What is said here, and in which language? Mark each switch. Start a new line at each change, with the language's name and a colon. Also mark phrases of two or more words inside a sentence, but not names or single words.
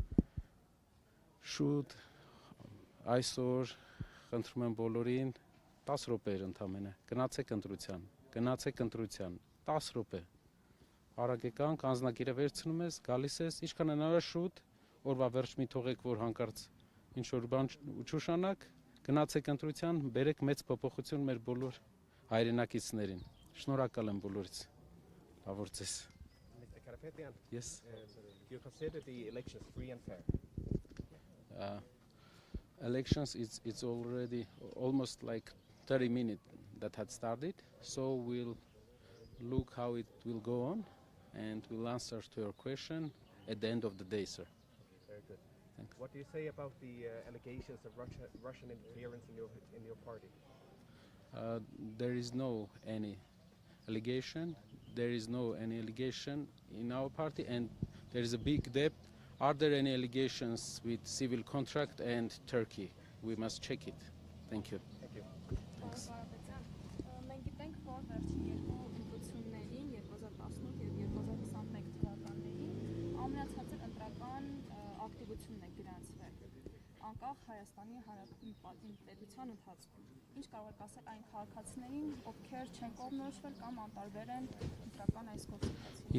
Armenian: շուտ այսօր խնդրում եմ բոլորին 10 րոպեեր ընդամենը գնացեք ընտրության 10 րոպե արագ եկանք անձնակիրը վերցնում ես գալիս ես ինչքան հնարավոր շուտ օրվա վերջ մի թողեք որ հանկարծ ինչ որ բան չուշանակ գնացեք ընտրության բերեք մեծ փոփոխություն մեր բոլոր հայրենակիցներին շնորհակալ եմ բոլորից լավ օր ձեզ
English: Mr. Karapetyan, yes do you consider the elections free and fair? Elections it's already almost like 30 minutes that had started so we'll look how it will go on and we'll answer to your question at the end of the day sir Very good. Thanks. What do you say about the allegations of Russian interference in your party? There is no any allegation in our party and there is a big depth. Are there any allegations with civil contract and Turkey? We must check it. Thank you. Thank you.
Armenian: Պարոն Կարապետյան, մենք գիտենք, որ վերջին երկու ընտրություններին 2018 եւ 2021 թվականներին ամենացածր ընտրական ակտիվությունն է գրանցվել անկախ Հայաստանի Հանրապետության պետության ընթացքում։ Ինչ կարող եք ասել այն քաղաքացիներին, ովքեր չեն կողմնորոշվել կամ անտարբեր են ընտրական այս գործընթացին։